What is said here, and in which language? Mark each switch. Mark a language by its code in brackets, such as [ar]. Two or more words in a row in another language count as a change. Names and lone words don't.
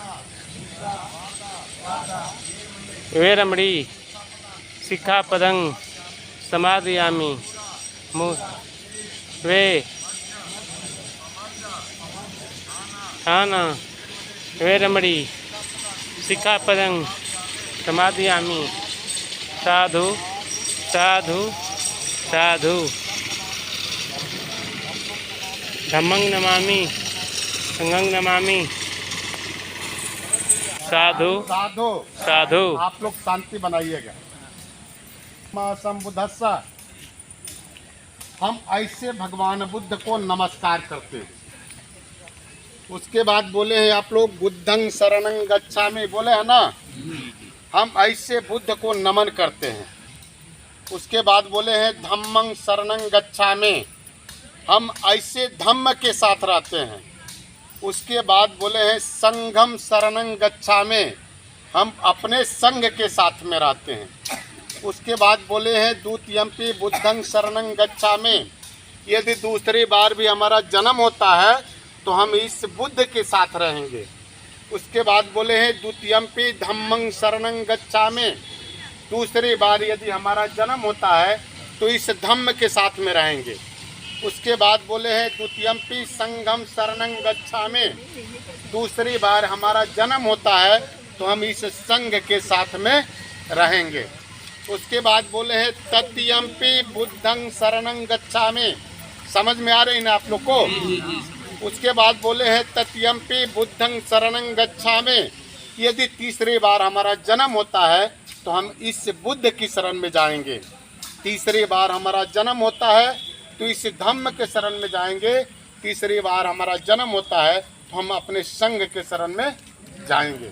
[pi] वेरमणि सिक्खापदं समादयामि वे वेरमणि सिक्खापदं समादयामि। साधु साधु साधु धम्मं नमामि संघं नमामि। साधु साधु साधु [hi] आप लोग शांति बनाइएगा। बुद्धस्स हम ऐसे भगवान बुद्ध को नमस्कार करते हैं। उसके बाद बोले हैं आप लोग [pi] बुद्धं शरणं गच्छामि, [hi] बोले है ना, हम ऐसे बुद्ध को नमन करते हैं। उसके बाद बोले हैं [pi] धम्मं शरणं गच्छामि, [hi] हम ऐसे धम्म के साथ रहते हैं। उसके बाद बोले हैं [pi] संघं शरणं गच्छामि, [hi] हम अपने संघ के साथ में रहते हैं। उसके बाद बोले हैं [pi] द्वितीयम्पि बुद्धं शरणं गच्छामि, [hi] यदि दूसरी बार भी हमारा जन्म होता है तो हम इस बुद्ध के साथ रहेंगे। उसके बाद बोले हैं [pi] द्वितीयम्पि धम्मं शरणं गच्छामि, [hi] दूसरी बार यदि हमारा जन्म होता है तो इस धम्म के साथ में रहेंगे। उसके बाद बोले हैं [pi] द्वितीयम्पि संघं शरणं गच्छामि, [hi] दूसरी बार हमारा जन्म होता है तो हम इस संघ के साथ में रहेंगे। उसके बाद बोले हैं [pi] तृतीयम्पि बुद्धं शरणं गच्छामि, [hi] समझ में आ रही ना आप लोग को। उसके बाद बोले हैं [pi] तृतीयम्पि बुद्धं शरणं गच्छामि, [hi] यदि तीसरी बार हमारा जन्म होता है तो हम इस बुद्ध की शरण में जाएंगे। तीसरी बार हमारा जन्म होता है तो इस धम्म के शरण में जाएंगे। तीसरी बार हमारा जन्म होता है तो हम अपने संघ के शरण में जाएंगे।